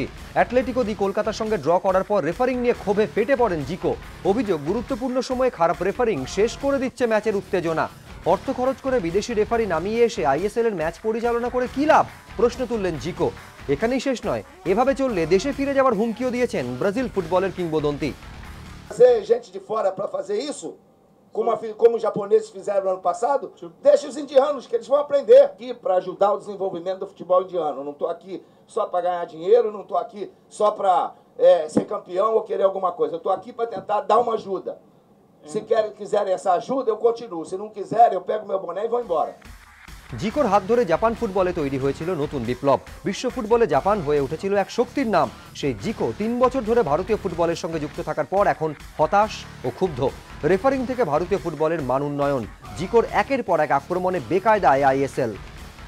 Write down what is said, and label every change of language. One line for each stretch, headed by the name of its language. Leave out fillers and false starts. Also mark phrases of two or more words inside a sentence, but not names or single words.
Bangla: অ্যাটলেটিকো দি কলকাতার সঙ্গে ড্র করার পর রেফারিং নিয়ে ক্ষোভে ফেটে পড়েন জিকো। অভিযোগ, গুরুত্বপূর্ণ সময়ে খারাপ রেফারিং শেষ করে দিচ্ছে ম্যাচের উত্তেজনা। অর্থ খরচ করে বিদেশি রেফারি নামিয়ে এসে আইএসএল এর ম্যাচ পরিচালনা করে কি লাভ, প্রশ্ন তুললেন জিকো। এখানেই শেষ নয়, এভাবে চললে দেশে ফিরে যাওয়ার হুমকিও দিয়েছেন ব্রাজিল ফুটবলের কিংবদন্তি।
Portuguese: Gente de fora para fazer isso, como os japoneses fizeram no ano passado, deixa os indianos, que eles vão aprender aqui para ajudar o desenvolvimento do futebol indiano. Não estou aqui só para ganhar dinheiro, não estou aqui só para ser campeão ou querer alguma coisa. Eu estou aqui para tentar dar uma ajuda. Se quiserem essa ajuda, eu continuo. Se não quiserem, eu pego meu boné e vou embora.
Bangla: জিকোর হাত ধরে জাপান ফুটবলে তৈরি হয়েছিল নতুন বিপ্লব। বিশ্ব ফুটবলে জাপান হয়ে উঠেছিল এক শক্তির নাম। সেই জিকো 3 বছর ধরে ভারতীয় ফুটবলের সঙ্গে যুক্ত থাকার পর এখন হতাশ ও ক্ষুব্ধ। রেফারিং থেকে ভারতীয় ফুটবলের মান উন্নয়ন, জিকোর একের পর এক আক্রমণে বেকায়দায় আইএসএল।